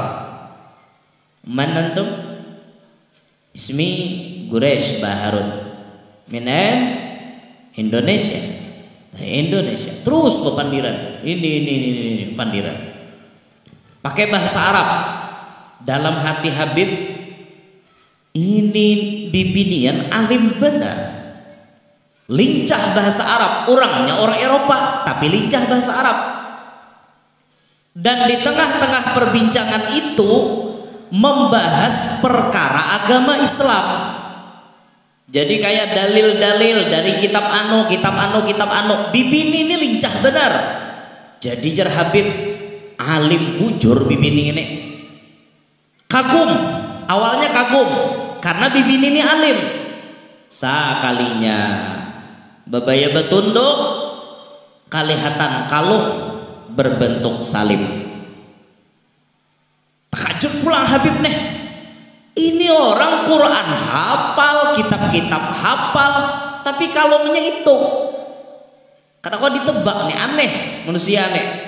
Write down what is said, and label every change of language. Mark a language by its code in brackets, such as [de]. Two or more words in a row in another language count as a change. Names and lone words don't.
[ar] Man antum? Ismi Guresh Baharun. Min Indonesia. [bjn] Indonesia terus pepandiran ini pandiran pakai bahasa Arab. Dalam hati Habib, ini bibinian alim benar, lincah bahasa Arab, orangnya orang Eropa tapi lincah bahasa Arab. Dan di tengah-tengah perbincangan itu membahas perkara agama Islam. Jadi kayak dalil-dalil dari kitab anu. Bibini ini lincah benar. Jadi jar Habib, alim bujur bibini ini. Kagum, awalnya kagum karena bibini ini alim. Sakalinya babaya betunduk, kalihatan kalung berbentuk salib. Takjub pulang Habib nih. Ini orang Quran hafal, kitab-kitab hafal, tapi kalungnya itu. Karena kok ditebak nih, aneh, manusia aneh.